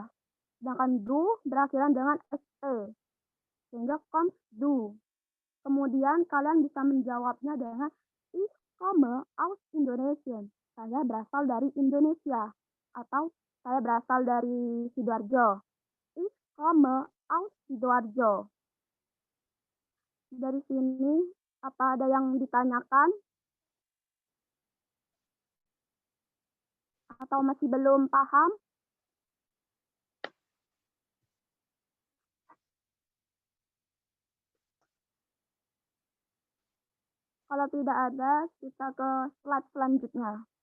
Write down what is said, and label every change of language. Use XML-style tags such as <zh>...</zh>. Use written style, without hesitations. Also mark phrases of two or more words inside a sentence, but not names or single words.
<id>Sedangkan du berakhiran dengan st, sehingga</id> <de>kommst du.</de> <id>Kemudian kalian bisa menjawabnya dengan</id> <de>Ich komme aus Indonesia.</de> <id>Saya berasal dari Indonesia. Atau saya berasal dari Sidoarjo.</id> <de>Ich komme aus Sidoarjo.</de> <id>Dari sini, apa ada yang ditanyakan? Atau masih belum paham? Kalau tidak ada, kita ke slide selanjutnya.</id>